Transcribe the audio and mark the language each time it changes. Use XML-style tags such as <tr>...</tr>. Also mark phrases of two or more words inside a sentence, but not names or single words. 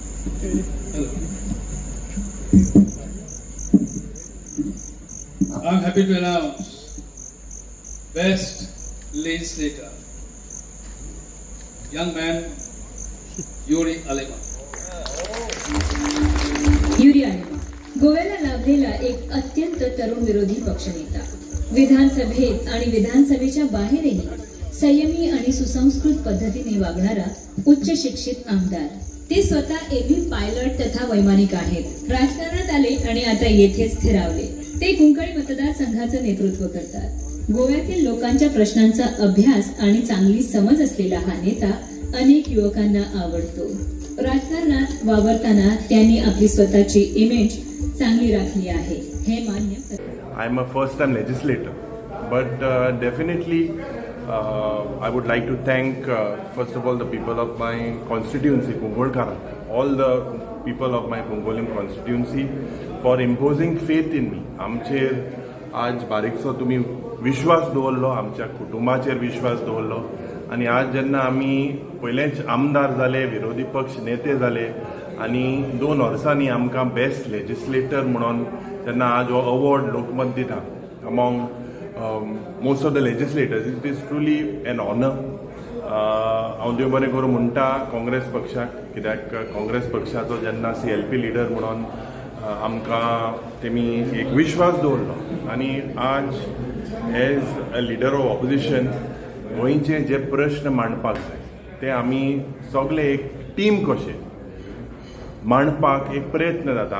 <en>I'm happy to announce Best Legislator, young man Yuri Alema.</en> <mr>युरी आलेमा गोव्याला लाभलेला एक अत्यंत तरुण विरोधी पक्षनेता. विधानसभेत आणि विधानसभेच्या बाहेरही संयमी आणि सुसंस्कृत पद्धतीने वागणारा उच्च शिक्षित आमदार. ते स्वतः एबी पायलट तथा वैमानिक आहेत. राजकारणात आले आणि आता येथेच स्थिरावले. ते कुंकळी मतदारसंघाचं नेतृत्व करतात. गोव्यातील लोकांच्या प्रश्नांचा अभ्यास आणि चांगली समज असलेला हा नेता अनेक युवकांना आवडतो. राजकारणात वावरताना त्यांनी आपली स्वतःची इमेज चांगली राखली आहे हे मान्य करतात.</mr> <en>I am a first time legislator, but definitely I would like to thank first of all the people of my constituency, Kungolkarak, all the people of my Kungolim constituency for imposing faith in me.</en> <kok>आमचेर आज बारीकसो तुम्ही विश्वास दवरलो, आमच्या कुटुंबाचेर विश्वास दवरलो आणि आज जेन्ना आमी पयलेच आमदार जाले, विरोधी पक्ष नेते जाले आणि 2 वर्सांनी आमकां</kok> <en>best legislator</en> <kok>म्हणून जेन्ना आज हो अवॉर्ड लोकमत दिता अमॉंग</kok> <en>most of the legislators, it is truly an honor.</en> <kok>हांव देव बरें करूं म्हणटा काँग्रेस पक्षाक, कित्याक काँग्रेस पक्षाचो जेन्ना</kok> <en>CLP leader</en> <kok>म्हणून आमकां तेमी एक विश्वास दवरलो आनी आज</kok> <en>as a leader of opposition</en> <kok>गोंयचे जे प्रश्न मांडपाक जाय ते आमी सगळे एक टीम कशे मांडपाक एक प्रयत्न जाता.</kok>